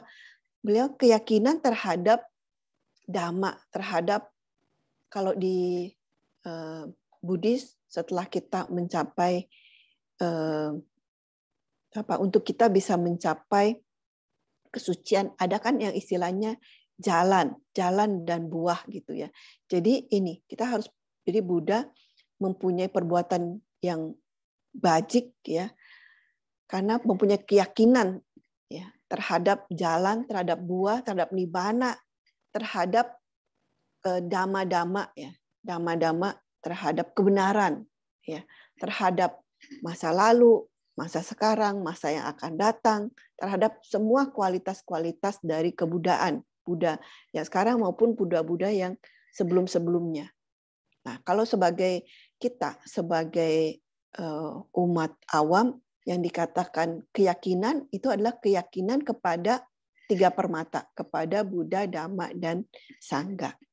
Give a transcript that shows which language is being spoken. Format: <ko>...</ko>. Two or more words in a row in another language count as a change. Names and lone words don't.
<id>Beliau keyakinan terhadap dhamma, terhadap kalau di Buddhis setelah kita mencapai untuk kita bisa mencapai kesucian, ada kan yang istilahnya jalan dan buah gitu ya. Jadi ini kita harus, jadi Buddha mempunyai perbuatan yang bajik ya, karena mempunyai keyakinan ya terhadap jalan, terhadap buah, terhadap nibbana, terhadap dhamma-dhamma ya, dhamma-dhamma terhadap kebenaran ya, terhadap masa lalu, masa sekarang, masa yang akan datang, terhadap semua kualitas-kualitas dari kebudayaan Buddha yang sekarang maupun Buddha-Buddha yang sebelum-sebelumnya. Nah, kalau sebagai kita sebagai umat awam yang dikatakan keyakinan itu adalah keyakinan kepada 3 permata, kepada Buddha, Dhamma, dan Sangha.</id>